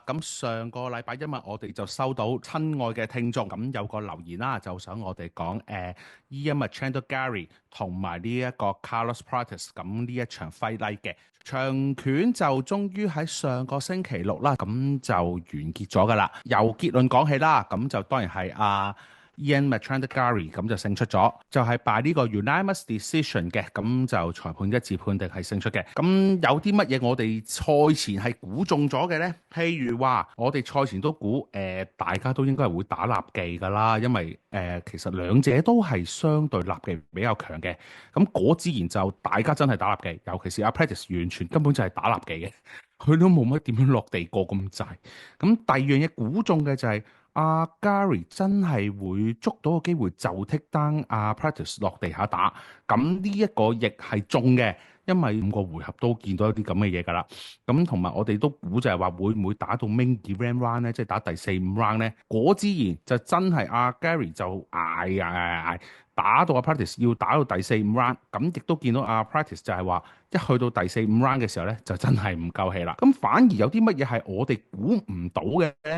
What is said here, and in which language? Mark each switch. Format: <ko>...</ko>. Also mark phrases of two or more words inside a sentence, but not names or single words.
<yue>咁上個禮拜因為我哋就收到親愛嘅聽眾咁有個留言啦，就想我哋講Ian Machandogari 同埋呢一個 Carlos Prates 咁呢一場 Fight Night 嘅長拳就終於喺上個星期六啦，咁就完結咗噶啦。由結論講起啦，咁就當然係Ian Machandogari 咁就勝出咗，就係 by 呢個</yue> <en>unanimous decision</en> <yue>嘅，咁就裁判一致判定係勝出嘅。咁有啲乜嘢我哋賽前係估中咗嘅呢？譬如話我哋賽前都估大家都應該係會打立技㗎啦，因為其實兩者都係相對立技比較強嘅。咁果自然就大家真係打立技，尤其是阿 Prates 完全根本就係打立技嘅，佢都冇乜點樣落地過咁滯。咁第二樣嘢估中嘅就係阿 Gary 真係會捉到個機會就剔單阿 Practice 落地下打，咁呢一個亦係中嘅，因為5個回合都見到一啲咁嘅嘢㗎啦。咁同埋我哋都估就係話會唔會打到</yue> <en>main event round</en> <yue>咧，即係打第4、5 round 咧？果之然就真係阿 Gary 就捱打到阿 Practice 要打到第4、5 round，咁亦都見到阿 Practice 就係話一去到第4、5 round 嘅時候咧，就真係唔夠氣啦。咁反而有啲乜嘢係我哋估唔到嘅咧？</yue>